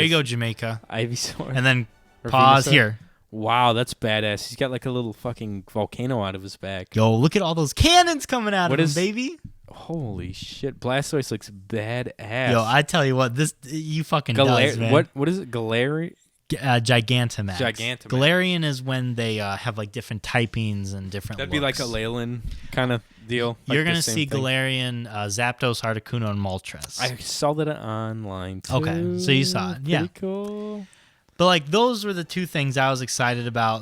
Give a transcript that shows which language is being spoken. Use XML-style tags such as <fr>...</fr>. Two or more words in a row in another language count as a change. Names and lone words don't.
<en>There you go, Jamaica. Ivysaur. And then Or pause Venusaur. here. Wow, that's badass. He's got like a little fucking volcano out of his back. Yo, look at all those cannons coming out What of him, is- baby. Holy shit, Blastoise looks badass. Yo, I tell you what, this you fucking does, man. What is it? Galarian? Gigantamax. Gigantamax. Galarian is when they have like different typings and different That'd be like a looks. Leyland kind of deal. You're going gonna to see Galarian, Zapdos, Articuno, and Moltres. I saw that online too. Okay, so you saw it. Yeah. Pretty cool. But like those were the two things I was excited about.</en>